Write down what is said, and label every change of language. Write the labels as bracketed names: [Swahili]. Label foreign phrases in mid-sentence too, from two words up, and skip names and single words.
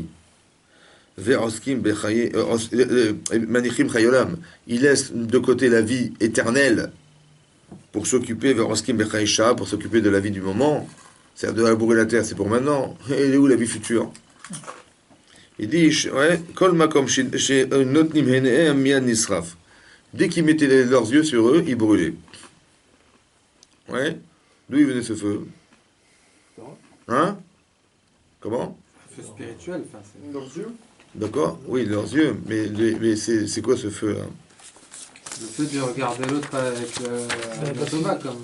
[Hebrew] ועוסקים בחיי, מניחים חיי עולם. [French] Il laisse de côté la vie éternelle pour s'occuper, [Hebrew] ועוסקים בחיי שעה, [French] pour s'occuper de la vie du moment. C'est-à-dire de labourer la terre, c'est pour maintenant. Et elle est où la vie future? Il dit, ouais, [Hebrew] כל מקום שהם נותנים עיניהם מיד נשרף. [French] Dès qu'ils mettaient leurs yeux sur eux, ils brûlaient. Ouais. D'où il venait ce feu? Hein? Comment? Un feu spirituel, enfin, c'est Leurs yeux. D'accord? Oui, leurs yeux. Mais c'est quoi ce feu là? le fait de regarder l'autre avec la toma, comme.